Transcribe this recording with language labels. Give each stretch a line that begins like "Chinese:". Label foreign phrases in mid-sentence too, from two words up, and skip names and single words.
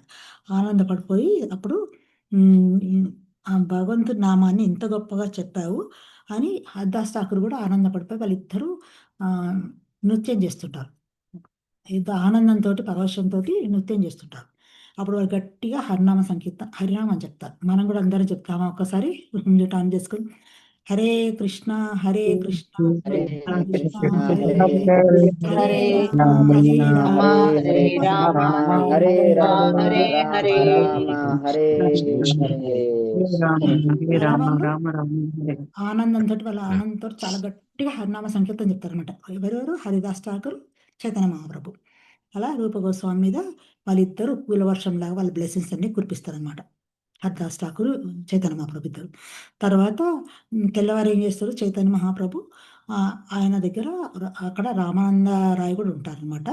Telugu: ఆనందపడిపోయి అప్పుడు ఆ భగవంతుడి నామాన్ని ఇంత గొప్పగా చెప్పావు అని హరిదాస్ ఠాకూర్ గూడా ఆనందపడిపోయి వాళ్ళిద్దరూ ఆహ్, నృత్యం జేస్తుంటారు. ఏదో ఆనందంతోటి, పరవశంతోటి నృత్యం జేస్తుంటారు. అప్పుడు వాళ్ళు గట్టిగా హరినామం చెప్తారు. మనం గూడా అందరం చెప్తామా ఒక్కసారి మ్యూట్ ఆన్ చేసుకొని.
Sanskrit: హరే కృష్ణ, హరే కృష్ణ, హరే కృష్ణ కృష్ణ హరే హరే హరే, కృష్ణ హరే రామ రామ, హరే కృష్ణ రామ, హరే హరే రామ రామ హరే రామ హరే రామ హరే రామ హరే హరే.
Telugu: అలా వాళ్ళు
Sanskrit: రామ రామ హరే.
Telugu: ఆనందంతోటి వాళ్ళ ఆనందంతోటి చాలా గట్టిగా హరినామ సంకీర్తన చెప్తారనమాట. ఎవరెవరు? హరిదాస్ ఠాకూర్, చైతన్య మహాప్రభు. అలా రూప గోస్వామి మీద వాళ్ళిద్దరూ పూల వర్షంలాగా వాళ్ళ బ్లెస్సింగ్స్ అన్నీ కురిపిస్తారనమాట. హరిదాస్ ఠాకూర్, చైతన్య మహాప్రభు ఇద్దరు. తర్వాత తెల్లవారు ఏం చేస్తారు చైతన్య మహాప్రభు ఆయన దగ్గర అక్కడ రామానంద రాయ్ కూడా ఉంటారనమాట.